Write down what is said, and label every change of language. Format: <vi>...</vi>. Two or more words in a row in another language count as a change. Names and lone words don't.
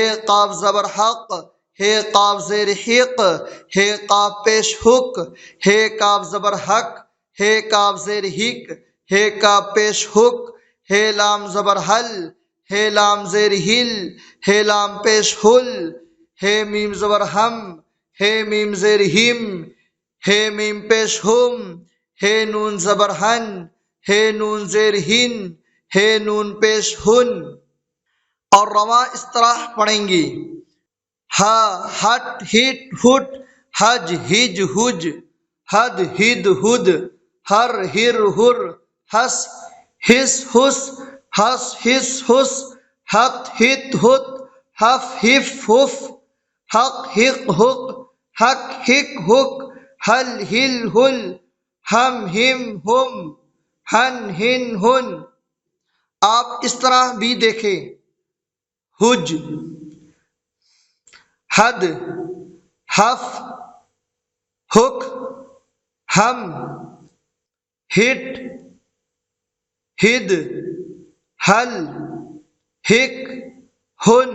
<ur>قاف زبر حق، ہے قاف زیر حق، ہے قاف پیش حق، ہے کاف زبر حق، ہے کاف زیر حق، ہے کاف پیش حق، ہے لام زبر حل، ہے لام زیر ہل، ہے لام پیش ہل، ہے میم زبر ہم، ہے میم زیر ہم، ہے میم پیش ہم، ہے نون زبر ہن، ہے نون زیر ہن، ہے نون پیش ہن۔ اور رواں اس طرح پڑھیں گے، ہا، ہٹ، ہٹ، ہٹ، حج، ہج، ہج، حد، ہد، ہد، ہر، ہر، ہر، ہس، ہس، ہس، ہس، ہس، ہس، ہت، ہت، ہت، ہف، ہف، ہف، حق، حق، حق، حق، حق، حق، ہل، ہل، ہل، ہم، ہم، ہم، ہن، ہن، ہن۔ آپ اس طرح بھی دیکھیں، حج، حد، حف، حک، ہم، ہٹ، ہد، ہل، ہک، ہن۔</ur>